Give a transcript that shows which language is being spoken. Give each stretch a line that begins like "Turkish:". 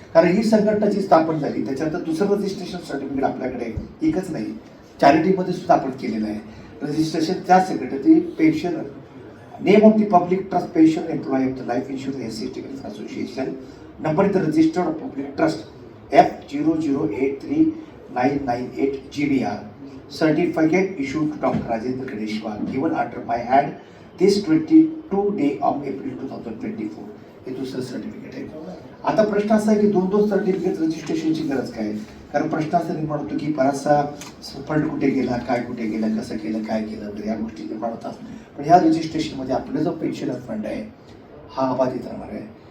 Marathi: कारण ही संघटना जी स्थापन झाली त्याच्यानंतर दुसरं रजिस्ट्रेशन सर्टिफिकेट आपल्याकडे एकच नाही, चॅरिटीमध्ये सुद्धा आपण केलेलं आहे रजिस्ट्रेशन. त्या संघटनेतील
English: Pensioner name of the public trust pension employee of the life insurance SC welfare association number the registered public trust F0083998 GBR certificate issued to Dr. Rajendra Ganeshwar given under my hand this 22 day of April 2024.
Marathi: हे दुसरं certificate आहे. आता प्रश्न असा आहे की दोन certificate रजिस्ट्रेशनची गरज काय, कारण प्रश्न असा निर्माण होतो की बराचसा फंड कुठे गेला, काय कुठे गेलं, कसं केलं, काय केलं वगैरे या गोष्टी निर्माण होतात. पण ह्या रजिस्ट्रेशनमध्ये आपलं जो पेन्शनर फंड आहे हा अबाधित राहणार आहे.